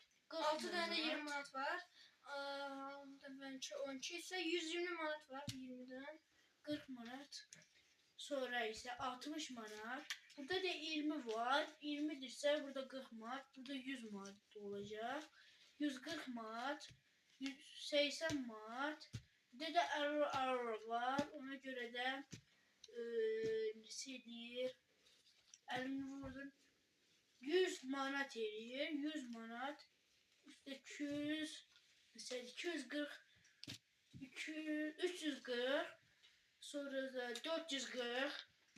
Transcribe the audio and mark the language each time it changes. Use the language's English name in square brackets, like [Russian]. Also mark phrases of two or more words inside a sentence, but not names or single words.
[Turkish] 6 tane 20 manat var. Bence 12 ise 120 manat var 20'den. 40 manat. Sonra ise 60 manat. [Azerbaijani] Burada da 20 var. 20'dirsə burada 40 manat. Burada 100 manat olacaq. 140 manat. 180 manat. Burada da euro var. [Turkish] Ona göre de nedir? [Azerbaijani] 100 manat eləyir. [Turkish] 100 manat. İşte 200 mesela 240 200 340 sonra da 440